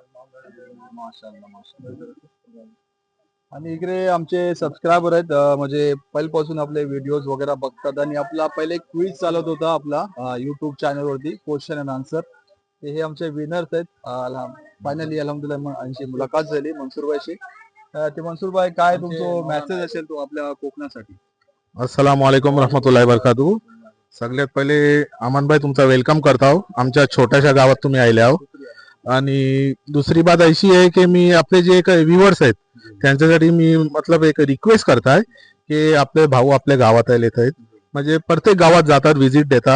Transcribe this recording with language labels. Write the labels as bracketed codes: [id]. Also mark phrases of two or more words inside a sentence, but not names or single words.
[mr] आणि इकडे आमचे सबस्क्रायबर आहेत, म्हणजे पहिल्यापासून आपले व्हिडिओज वगैरे बघतात आणि आपला पहिले क्विज चालत होता आपला युट्यूब चॅनल वरती, [en] question and answer. [mr] ते हे आमचे विनर्स आहेत. फायनली अल्हम्दुलिल्लाह आमची मुलाखत झाली मनसूरबाईशी. ते मनसूरबाई, काय तुमचं मेसेज असेल तो आपल्या कोकणासाठी? [ar] السلام عليكم ورحمة الله وبركاته. [mr] सगळ्यात पहिले अमनभाई तुमचा वेलकम करता हो, आमच्या छोट्याशा गावात तुम्ही आले आहो. आणि दुसरी बात अशी आहे की मी आपले जे काही व्ह्युअर्स आहेत त्यांच्यासाठी मी मतलब एक रिक्वेस्ट करताय की आपले भाऊ आपल्या गावात येत आहेत, म्हणजे प्रत्येक गावात जातात, व्हिजिट देतात.